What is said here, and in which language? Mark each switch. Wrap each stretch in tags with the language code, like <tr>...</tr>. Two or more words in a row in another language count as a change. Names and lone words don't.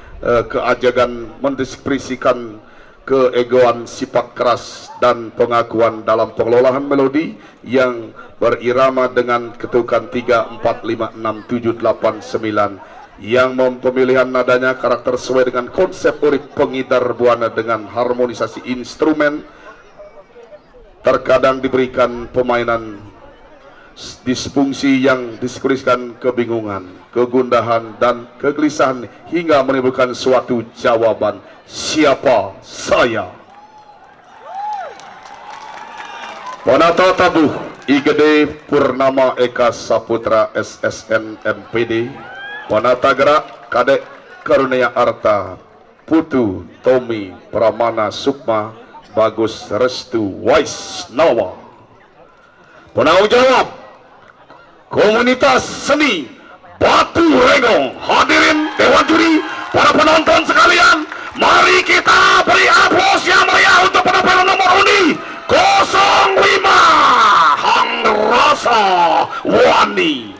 <id>keajagan mendeskripsikan keegoan, sifat keras dan pengakuan dalam pengelolaan melodi yang berirama dengan ketukan 3, 4, 5, 6, 7, 8, 9 yang pemilihan nadanya karakter sesuai dengan konsep urip pengidar buana dengan harmonisasi instrumen. Terkadang diberikan pemainan disfungsi yang diskuriskan kebingungan, kegundahan dan kegelisahan hingga menimbulkan suatu jawaban, siapa saya. Penata tabuh I Gede Purnama Eka Saputra SSN MPD. Penata gerak Kadek Karunia Arta Putu Tommy Pramana Sukma Bagus Restu Waisnawa. Penanggung jawab komunitas seni Batu Renggong, hadirin dewan juri, para penonton sekalian, mari kita beri aplaus yang meriah untuk penampilan nomor undi 05 Hang Rasewani.</id>